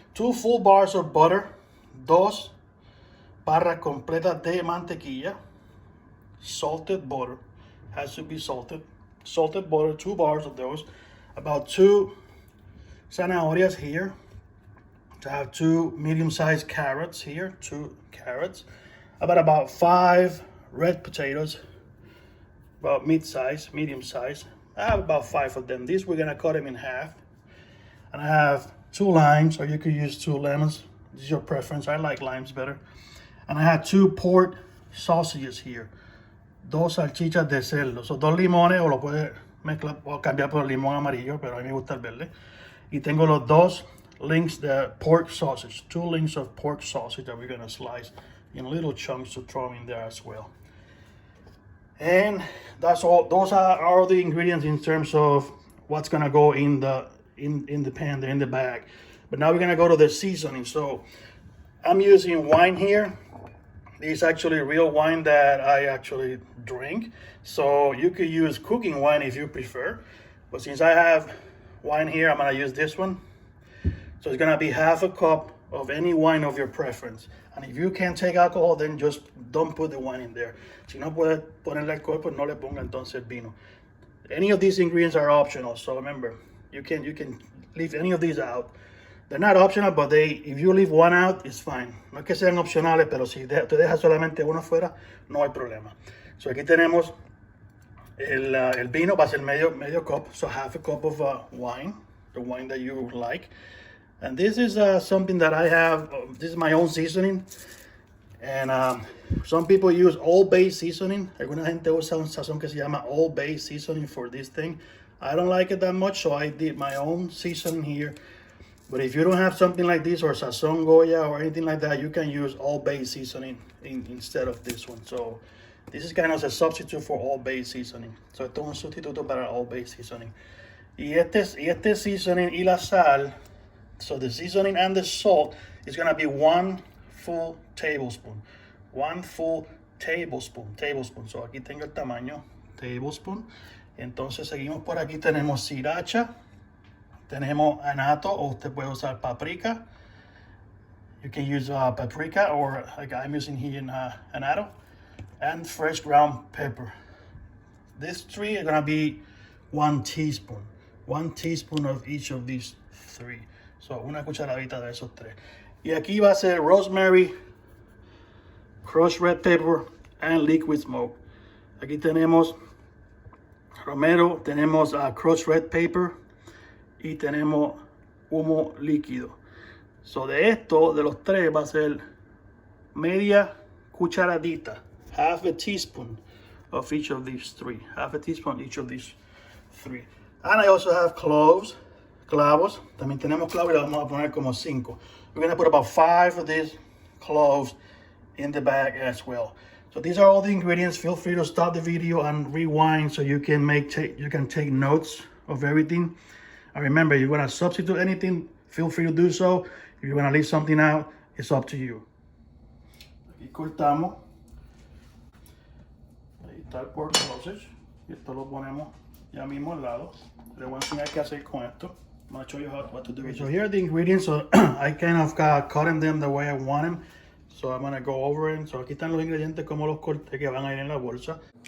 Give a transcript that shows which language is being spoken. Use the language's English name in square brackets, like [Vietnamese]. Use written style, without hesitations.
[English] 2 full bars of butter, [Spanish] 2 barras completas de mantequilla, [English] salted butter, has to be salted butter, 2 bars of those, about 2 zanahorias here, to have 2 medium-sized carrots here, 2 carrots, about 5 red potatoes, about mid-size, medium-size. I have about 5 of them. These we're gonna cut them in half, and I have 2 limes, or you could use 2 lemons. This is your preference. I like limes better. And I have 2 pork sausages here. [Spanish] 2 salchichas de cerdo. So 2 limones, o lo puedes mezclar o cambiar por limón amarillo, pero a mí me gusta el verde. Y tengo los 2 links de pork sausage. [English] 2 links of pork sausage that we're going to slice in little chunks to throw in there as well. And that's all. Those are all the ingredients in terms of what's going to go in the in the pan, they're in the bag. But now we're gonna go to the seasoning. So I'm using wine here. This is actually real wine that I actually drink. So you could use cooking wine if you prefer. But since I have wine here, I'm gonna use this one. So it's gonna be half a cup of any wine of your preference. And if you can't take alcohol, then just don't put the wine in there. [Spanish] Si no puedes ponerle alcohol, pues no le ponga entonces vino. [English] Any of these ingredients are optional. So remember, you can leave any of these out. They're not optional, but if you leave one out, it's fine. [Spanish] No es que sean opcionales, pero si te dejas solamente uno fuera, no hay problema. [English] So [Spanish] aquí tenemos el vino, va a ser medio [English] cup, so half a cup of wine, the wine that you like. And this is something that I have, this is my own seasoning. And some people use Old Bay seasoning. [Spanish] Alguna gente usa un sazón que se llama [English] Old Bay seasoning for this thing. I don't like it that much, so I did my own seasoning here. But if you don't have something like this or Sazón Goya or anything like that, you can use Old Bay seasoning instead of this one. So this is kind of a substitute for Old Bay seasoning. So [Spanish] esto es un sustituto para Old Bay seasoning. Y este seasoning y la sal, [English] so the seasoning and the salt is going to be 1 full tablespoon. 1 full tablespoon. [Spanish] So aquí tengo el tamaño, tablespoon. Entonces seguimos por aquí, tenemos sriracha. Tenemos anato, o usted puede usar paprika. [English] You can use paprika, or like I'm using here in anato. And fresh ground pepper. These three are gonna be 1 teaspoon. 1 teaspoon of each of these 3. [Spanish] So una cucharadita de esos 3. Y aquí va a ser [English] rosemary, crushed red pepper, and liquid smoke. [Spanish] Aquí tenemos romero, tenemos crushed red pepper, y tenemos humo líquido. So de los 3 va a ser media cucharadita, [English] half a teaspoon of each of these 3. Half a teaspoon each of these 3. And I also have clavos. [Spanish] También tenemos clavos y le vamos a poner como 5. [English] We're gonna put about 5 of these cloves in the bag as well. So these are all the ingredients. Feel free to stop the video and rewind so you can take notes of everything. And remember, if you want to substitute anything, feel free to do so. If you want to leave something out, it's up to you. [Spanish] Aquí cortamos. Ahí está el pork sausage. Y esto lo ponemos ya mismo al lado. Le voy a enseñar qué hacer con esto. [English] I'm going to show you what to do. Okay, so here are the ingredients. So I kind of cut them the way I want them. So I'm going to go over it. [Spanish] So aquí están los ingredientes como los corté que van a ir en la bolsa.